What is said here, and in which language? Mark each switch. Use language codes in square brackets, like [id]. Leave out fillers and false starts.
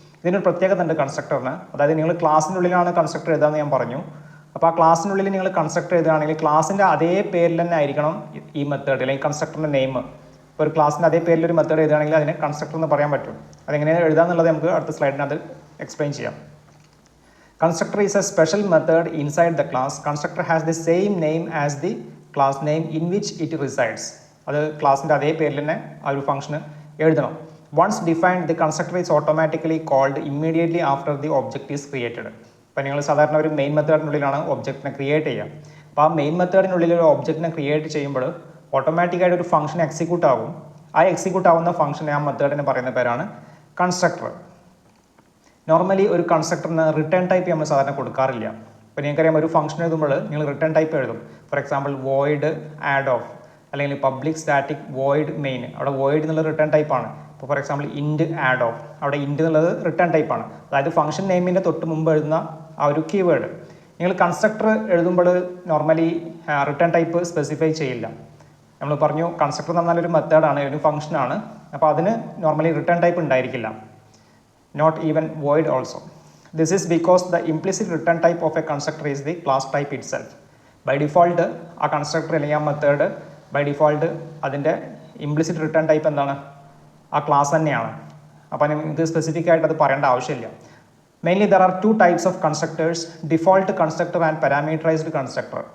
[ml] ഇതിനൊരു പ്രത്യേകത ഉണ്ട് കൺസ്ട്രക്ടറിന്. അതായത് നിങ്ങൾ ക്ലാസ്സിൻ്റെ ഉള്ളിലാണ് കൺസ്ട്രക്ടർ എഴുതാമെന്ന് ഞാൻ പറഞ്ഞു. അപ്പോൾ ആ ക്ലാസ്സിനുള്ളിൽ നിങ്ങൾ കൺസ്ട്രക്ടർ എഴുതുകയാണെങ്കിൽ ക്ലാസ്സിൻ്റെ അതേ പേരിൽ തന്നെ ആയിരിക്കണം ഈ മെത്തേഡ് അല്ലെങ്കിൽ കൺസ്ട്രക്ടറിൻ്റെ നെയിം. ഇപ്പോൾ ഒരു ക്ലാസ്സിൻ്റെ അതേ പേരിൽ ഒരു മെത്തേഡ് എഴുതുകയാണെങ്കിൽ അതിനെ കൺസ്ട്രക്ടർ എന്ന് പറയാൻ പറ്റും. അതെങ്ങനെയാണ് എഴുതാമെന്നുള്ളത് നമുക്ക് അടുത്ത സ്ലൈഡിനകത്ത് എക്സ്പ്ലെയിൻ ചെയ്യാം. [en] Constructor is a special method inside the class. Constructor has the same name as the class name in which it resides. [ml] അത് ക്ലാസ്സിൻ്റെ അതേ പേരിൽ തന്നെ ആ ഒരു ഫംഗ്ഷന് എഴുതണം. [en] Once defined the constructor is automatically called immediately after the object is created. [ml] അപ്പോൾ നിങ്ങൾ സാധാരണ ഒരു മെയിൻ മെത്തേഡിനുള്ളിലാണ് ഒബ്ജക്റ്റിനെ ക്രിയേറ്റ് ചെയ്യുക. അപ്പോൾ ആ മെയിൻ മെത്തേഡിനുള്ളിൽ ഒരു ഒബ്ജക്റ്റിനെ ക്രിയേറ്റ് ചെയ്യുമ്പോൾ ഓട്ടോമാറ്റിക്കായിട്ട് ഒരു ഫംഗ്ഷൻ എക്സിക്യൂട്ട് ആകും. ആ എക്സിക്യൂട്ട് ആവുന്ന ഫംഗ്ഷനെ ആ മെത്തേഡിന് പറയുന്ന പേരാണ് കൺസ്ട്രക്ടർ. നോർമലി ഒരു കൺസ്ട്രക്ടറിന് റിട്ടേൺ ടൈപ്പ് നമ്മൾ സാധാരണ കൊടുക്കാറില്ല. ഇപ്പോൾ നിങ്ങൾക്കറിയാം, ഒരു ഫംഗ്ഷൻ എഴുതുമ്പോൾ നിങ്ങൾ റിട്ടേൺ ടൈപ്പ് എഴുതും. For example void add of അല്ലെങ്കിൽ പബ്ലിക് സ്റ്റാറ്റിക് വോയിഡ് മെയിൻ, അവിടെ വോയിഡ് എന്നുള്ള റിട്ടേൺ ടൈപ്പാണ്. ഇപ്പോൾ ഫോർ എക്സാമ്പിൾ ഇൻറ്റ് ആഡ് ഓഫ്, അവിടെ ഇൻറ്റ് എന്നുള്ളത് റിട്ടേൺ ടൈപ്പാണ്. അതായത് ഫംഗ്ഷൻ നെയിമിൻ്റെ തൊട്ട് മുമ്പ് എഴുതുന്ന ആ ഒരു കീവേഡ്. നിങ്ങൾ കൺസ്ട്രക്ടർ എഴുതുമ്പോൾ നോർമലി റിട്ടേൺ ടൈപ്പ് സ്പെസിഫൈ ചെയ്യില്ല. നമ്മൾ പറഞ്ഞു കൺസ്ട്രക്ടർ എന്ന് പറഞ്ഞാൽ ഒരു മെത്തേഡാണ്, ഒരു ഫംഗ്ഷനാണ്. അപ്പോൾ അതിന് നോർമലി റിട്ടേൺ ടൈപ്പ് ഉണ്ടായിരിക്കില്ല. [en] Not even void also. This is because the implicit return type of a constructor is the class type itself. By default [ml] ആ കൺസ്ട്രക്ടർ അല്ലെങ്കിൽ ആ മെത്തേഡ് ബൈ ഡിഫോൾട്ട് അതിൻ്റെ ഇംപ്ലിസിറ്റ് റിട്ടേൺ ടൈപ്പ് എന്താണ്? ആ class തന്നെയാണ്. അപ്പം ഇത് സ്പെസിഫിക് ആയിട്ട് അത് പറയേണ്ട ആവശ്യമില്ല. [en] Mainly there are two types of constructors, default constructor and parameterised constructor.